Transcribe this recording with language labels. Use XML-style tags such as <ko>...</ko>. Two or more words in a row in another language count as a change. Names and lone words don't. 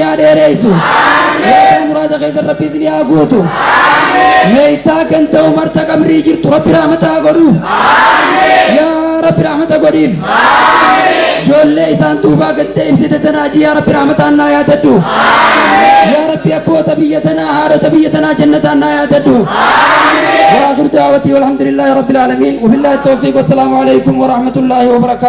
<om>haa dheereessu yaa muraasa keessa rabbi isin haa guutu meeytaa ganda umar ta qabrii jirtu rabbi rahmataa godhuuf yaa rabbi rahmata godhiif ijoollee isaan duubaa ganda ibsite tanaaji yaa rabbi rahmataan naa yaadadhu yaa rabbi abboota biyya tanaa haadhota biyya tanaa jannataan naa yaadadhu</om> <ar>وآخر دعوتي والحمد لله رب العالمين وبالله التوفيق والسلام عليكم ورحمة الله وبركاته</ar>